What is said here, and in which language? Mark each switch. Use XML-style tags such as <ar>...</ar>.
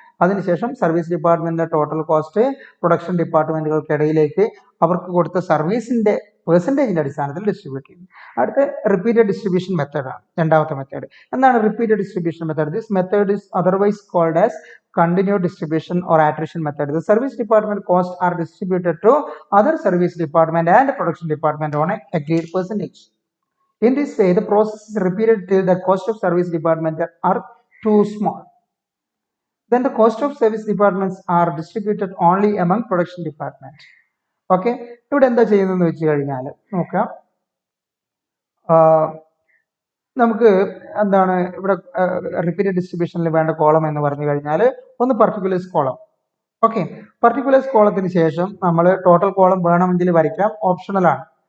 <ml>അതിനുശേഷം സർവീസ് ഡിപ്പാർട്ട്മെന്റിന്റെ total cost production ഡിപ്പാർട്ട്മെന്റുകൾക്കിടയിലേക്ക് അവർക്ക് കൊടുത്ത സർവീസിന്റെ പെർസെൻറ്റേജിന്റെ അടിസ്ഥാനത്തിൽ ഡിസ്ട്രിബ്യൂട്ട് ചെയ്യും. അടുത്ത റിപ്പീറ്റഡ് ഡിസ്ട്രിബ്യൂഷൻ മെത്തേഡാണ്, രണ്ടാമത്തെ മെത്തേഡ്. എന്താണ് repeated distribution method?</ml> <en>This method is otherwise called as continued distribution or attrition method. The service department costs are distributed to other service department and production department on a agreed percentage. In this way, the process is repeated till the cost of service department are too small. Then the cost of service departments are distributed only among production department.</en> <ml>Okay, ഇവിടെ എന്താ ചെയ്യുന്നതെന്ന് വെച്ച് കഴിഞ്ഞാൽ നോക്കാം. നമുക്ക് എന്താണ് ഇവിടെ repeated ഡിസ്ട്രിബ്യൂഷനിൽ വേണ്ട കോളം എന്ന് പറഞ്ഞു കഴിഞ്ഞാൽ ഒന്ന് പർട്ടിക്കുലേഴ്സ് കോളം. ഓക്കെ, പർട്ടിക്കുലേഴ്സ് കോളത്തിന് ശേഷം നമ്മൾ ടോട്ടൽ കോളം വേണമെങ്കിൽ വരയ്ക്കാം, ഓപ്ഷണലാണ്.</ml>